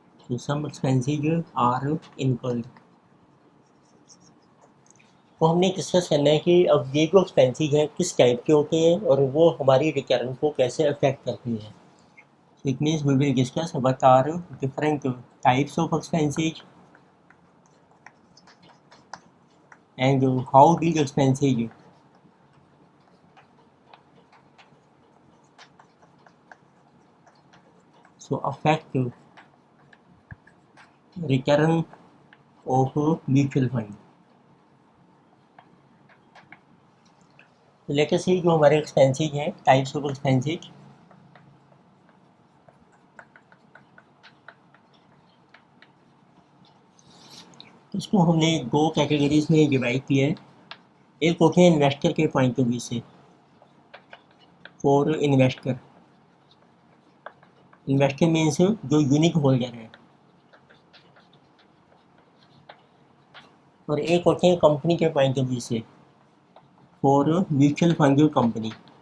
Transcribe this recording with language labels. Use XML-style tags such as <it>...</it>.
<hi>तो हमने डिस्कस करना है कि अब ये जो एक्सपेंसेस हैं किस टाइप के होते हैं और वो हमारी रिटर्न को कैसे अफेक्ट करते हैं।</hi> <en>So it means we will discuss what are different types of expenses and how these expenses so affect return of mutual fund.</en> <hi>तो</hi> <en>let us see</en> <hi>जो हमारे एक्सपेंसेस हैं</hi> <en>Types of expenses.</en> <hi>इसको हमने दो कैटेगरीज में डिवाइड किया है। एक होते हैं इन्वेस्टर के पॉइंट ऑफ व्यू से,</hi> <en>for investor means</en> <hi>जो यूनिक होल्डर है, और एक होते हैं कंपनी के पॉइंट ऑफ व्यू से,</hi> <en>For mutual fund company.</en>